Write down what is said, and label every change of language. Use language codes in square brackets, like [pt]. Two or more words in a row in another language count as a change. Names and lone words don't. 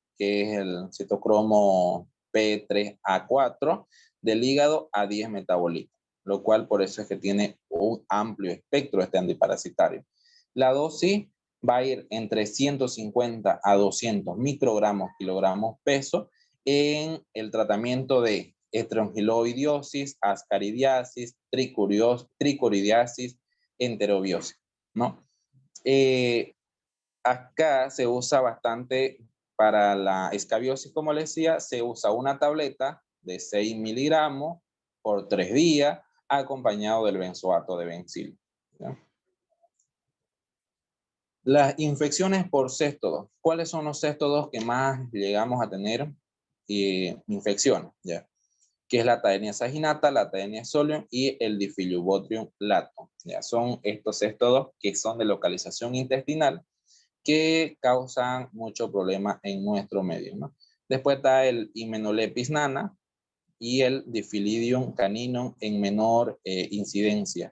[es] Que es el citocromo P3A4 del hígado a 10 metabolitos, lo cual por eso es que tiene un amplio espectro este antiparasitario. La dosis va a ir entre 150 a 200 microgramos kilogramos peso en el tratamiento de estrongiloidiosis, ascaridiasis, tricuridiasis, enterobiosis. ¿no? Acá se usa bastante para la escabiosis, como les decía, se usa una tableta de 6 miligramos por 3 días, acompañado del benzoato de bencil, ¿ya? Las infecciones por céstodos. ¿Cuáles son los céstodos que más llegamos a tener infecciones? ¿Ya? Que es la Taenia saginata, la Taenia solium y el Diffidiobotrium lato. ¿Ya? Son estos céstodos que son de localización intestinal que causan mucho problema en nuestro medio, ¿no? Después está el Hymenopletis nana y el Diffilidium caninum en menor incidencia.